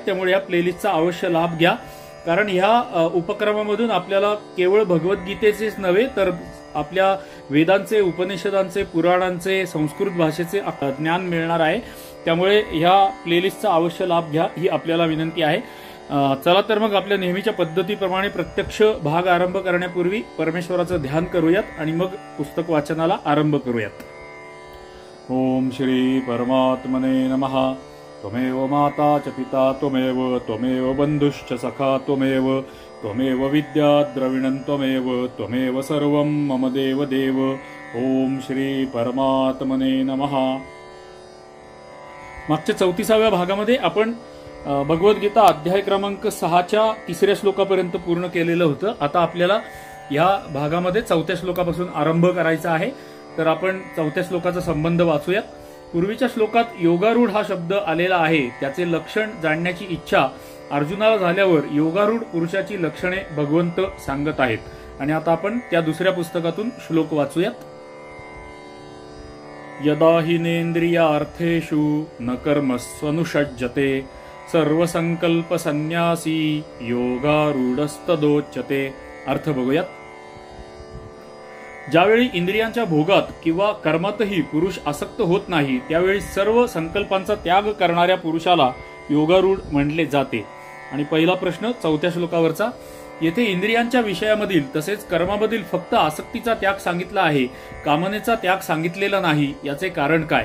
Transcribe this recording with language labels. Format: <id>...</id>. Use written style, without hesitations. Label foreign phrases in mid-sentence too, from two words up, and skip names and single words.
<mr>त्यामुळे या प्लेलिस्टचा अवश्य लाभ घ्या, कारण ह्या उपक्रमामधून आपल्याला केवळ भगवद्गीतेचेच नव्हे तर आपल्या वेदांचे, उपनिषदांचे, पुराणांचे, संस्कृत भाषेचे ज्ञान मिळणार आहे। त्यामुळे ह्या प्लेलिस्टचा अवश्य लाभ घ्या ही आपल्याला विनंती आहे। चला तर मग आपल्या नेहमीच्या पद्धतीप्रमाणे प्रत्यक्ष भाग आरंभ करण्यापूर्वी परमेश्वराचं ध्यान करूयात आणि मग पुस्तक वाचनाला आरंभ करूयात।</mr> <sa>ओम श्री परमात्मने नमः। त्वमेव माता च पिता त्वमेव बंधुश्च सखा त्वमेव विद्या द्रविणं त्वमेव सर्वं मम देव देव। ओम श्री परमात्मने नमः।</sa> <mr>मागच्या 34व्या भागामध्ये आपण भगवद्गीता अध्याय क्रमांक 6च्या 3ऱ्या श्लोकापर्यंत पूर्ण केलेलं होतं। आता आपल्याला या भागामध्ये 4थ्या श्लोकापासून आरंभ करायचा आहे। तर आपण 4थ्या श्लोकाचा संबंध वाचूयात। पूर्वीच्या श्लोकात योगारूढ हा शब्द आलेला आहे, त्याचे लक्षण जाणण्याची इच्छा अर्जुनाला झाल्यावर योगारूढ पुरुषाची लक्षणे भगवंत सांगत आहेत। आणि आता आपण त्या दुसऱ्या पुस्तकातून श्लोक वाचूयात।</mr> <sa>यदा हिनेंद्रियार्थेषु न कर्मस्वनुषज्जते सर्वसंकल्प संन्यासी योगारूढस्तदोच्यते।</sa> <mr>अर्थ बघूयात। ज्यावेळी इंद्रियांच्या भोगात किंवा कर्मातही पुरुष आसक्त होत नाही त्यावेळी सर्व संकल्पांचा त्याग करणाऱ्या पुरुषाला योगारूढ म्हणले जाते। आणि पहिला प्रश्न 4थ्या श्लोकावरचा, येथे इंद्रियांच्या विषयामधील तसेच कर्मामधील फक्त आसक्तीचा त्याग सांगितला आहे, कामनेचा त्याग सांगितलेला नाही, याचे कारण काय?</mr>